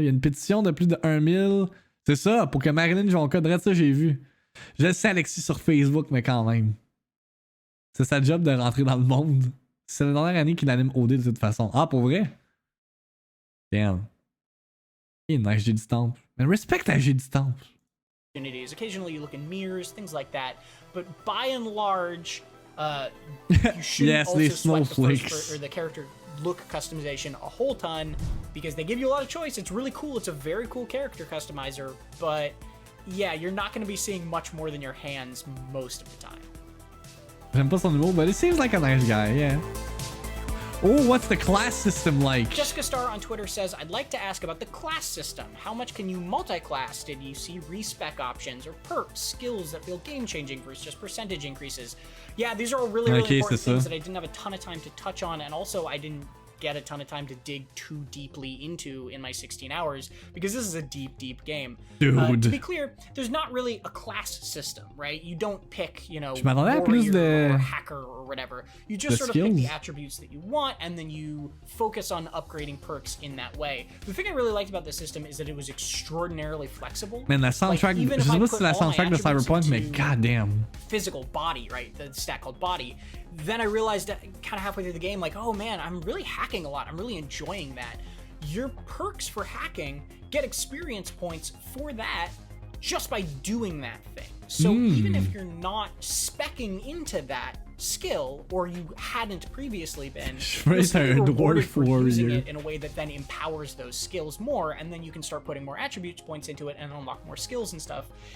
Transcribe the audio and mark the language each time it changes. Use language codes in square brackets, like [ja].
[fr] Il y a une pétition de plus de 1000. C'est ça, pour que Marilyn Jonca, ça, j'ai vu. Je le sais, Alexis, sur Facebook, mais quand même. C'est sa job de rentrer dans le monde. C'est la dernière année qu'il anime OD de toute façon. Ah, pour vrai? Damn. Il est nice, j'ai du temple. Mais respect à j'ai du temple. [en] Occasionally you look in mirrors, things like that. But by and large, you should yes, also sweat snowflakes. or the character look customization a whole ton because they give you a lot of choice. It's really cool. It's a very cool character customizer, but yeah, you're not going to be seeing much more than your hands most of the time. [fr] J'aime pas son humour, [en] but he seems like a nice guy, yeah. Oh, what's the class system like? Jessica Star on Twitter says, I'd like to ask about the class system. How much can you multi-class? Did you see respec options or perks, skills that feel game-changing versus just percentage increases? Yeah, these are all really important things that I didn't have a ton of time to touch on, and also I didn't get a ton of time to dig too deeply into in my 16 hours because this is a deep game. Dude. To be clear, there's not really a class system, right? You don't pick, you know, warrior or hacker or whatever. You just sort of pick the attributes that you want and then you focus on upgrading perks in that way. The thing I really liked about the system is that it was extraordinarily flexible. Man, that soundtrack, like, [fr] je sais pas si c'est la soundtrack de Cyberpunk, mais goddamn. [en] Physical body, right? The stat called body. Then I realized kind of halfway through the game, like, oh man, I'm really hacking a lot. I'm really enjoying that. Your perks for hacking get experience points for that just by doing that thing. So even if you're not speccing into that skill, or you hadn't previously been, you're still rewarded for using it in a way that then empowers those skills more, and then you can start putting more attributes points into it and unlock more skills and stuff.